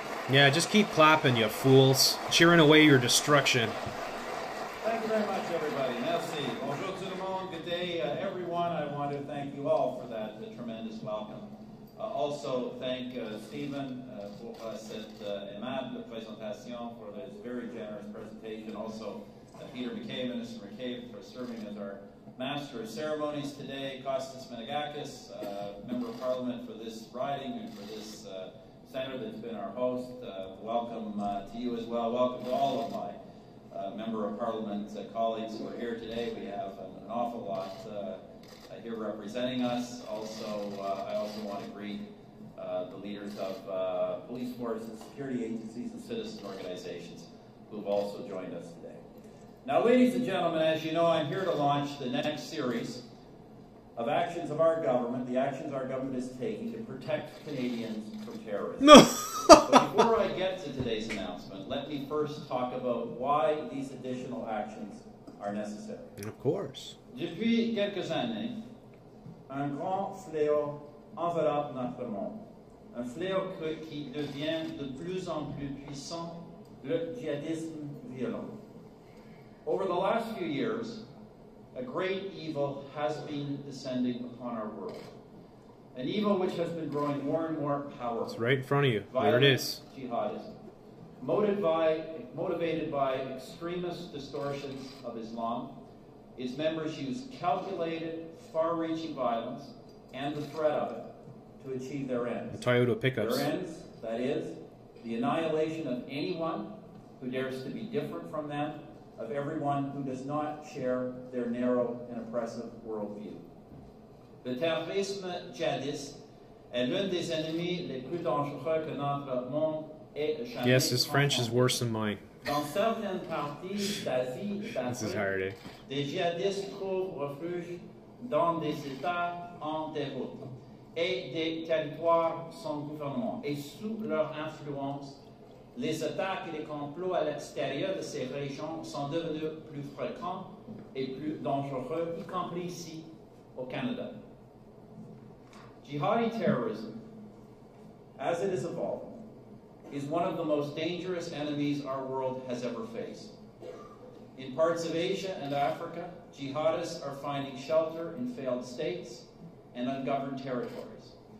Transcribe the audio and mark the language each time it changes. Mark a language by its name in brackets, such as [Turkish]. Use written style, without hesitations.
[English] Yeah, just keep clapping, you fools. Cheering away your destruction. Thank you very much, everybody. [French] Merci. Bonjour tout le monde. [English] Good day, everyone. I want to thank you all for that tremendous welcome. Also, thank Stephen [French] pour cette aimable présentation, [English] for this very generous presentation. Also, Peter McKay, Minister McKay, for serving as our Master of Ceremonies today. Kostas Menegakis, Member of Parliament for this riding and for this Senator that's been our host. Welcome to you as well. Welcome to all of my Member of Parliament colleagues who are here today. We have an awful lot here representing us. Also, I also want to greet the leaders of police forces, security agencies, and citizen organizations who have also joined us today. Now, ladies and gentlemen, as you know, I'm here to launch the next series of actions of our government, the actions our government is taking to protect Canadians from terrorism. No. But before I get to today's announcement, let me first talk about why these additional actions are necessary. Of course. [French] Depuis quelques années, un grand fléau enveloppe notre monde. Un fléau qui devient de plus en plus puissant, le djihadisme violent. [English] Over the last few years, a great evil has been descending upon our world. An evil which has been growing more and more powerful. It's right in front of you. There it is. Jihadism. Motivated by extremist distortions of Islam. Its members use calculated, far-reaching violence and the threat of it to achieve their ends. The Toyota pickups. Their ends, that is, the annihilation of anyone who dares to be different from them of everyone who does not share their narrow and oppressive worldview. [French] Le terrorisme djihadiste est l'un des ennemis les plus dangereux que notre monde ait jamais. [English] Yes, his French is worse than mine. [French] Dans certaines parties d'Asie et d'Afrique, des djihadistes trouvent refuge dans des États en déroute et des territoires sans gouvernement. Et sous leur influence, les attaques et les complots à l'extérieur de ces régions sont devenus plus fréquents et plus dangereux, y compris ici au Canada. [English] Jihadi terrorism, as it is evolving, is one of the most dangerous enemies our world has ever faced. In parts of Asia and Africa, jihadists are finding shelter in failed states and ungoverned territories.